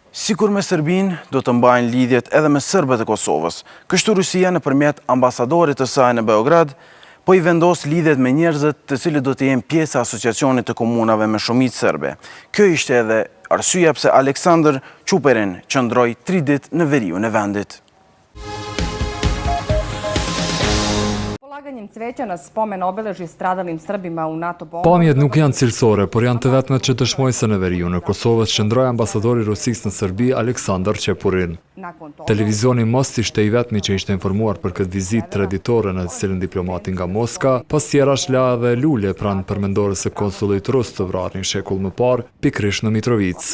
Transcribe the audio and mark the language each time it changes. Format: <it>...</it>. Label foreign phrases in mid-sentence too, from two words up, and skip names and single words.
<sq>Sikur me Serbinë, do të mbajnë lidhjet edhe me serbët e Kosovës. Kështu Rusia nëpërmjet ambasadorit të saj në Beograd po i vendos lidhjet me njerëzit të cilët do të jenë pjesë e asociacionit të komunave me shumicë serbe. Kjo ishte edhe arsyeja pse Aleksandar Quperin qëndroi 3 ditë në veriun e vendit.</sq> <sr>Polaganjem cveća na spomen obeležju stradalim Srbima u NATO bombi.</sr> <sq>Pamjet nuk janë cilësore, por janë të vetmet që dëshmojnë se në veriun e Kosovës qëndroi ambasadori Rusisë në Serbi Aleksandar Quperin. Televizioni Most ishte i vetmi që ishte informuar për këtë vizitë traditore në të cilën diplomati nga Moska, pas tjerash la edhe lule pranë përmendores së konsullit rus të vrarë një shekull më parë, pikërisht në Mitrovic.</sq>